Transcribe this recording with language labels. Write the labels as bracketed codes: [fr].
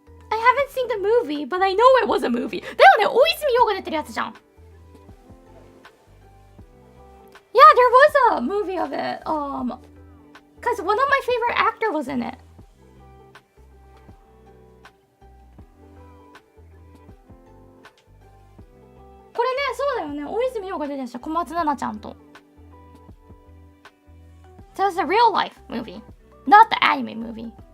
[en] I haven't seen the movie, but I know it was a movie. [ja] だよね、大泉洋が出てるやつじゃん。 [en] Yeah, there was a movie of it. Because one of my favorite actor was in it. [ja] これね、そうだよね。大泉洋が出てたし、小松菜奈ちゃんと。 [en] So it's a real life movie, not the anime movie.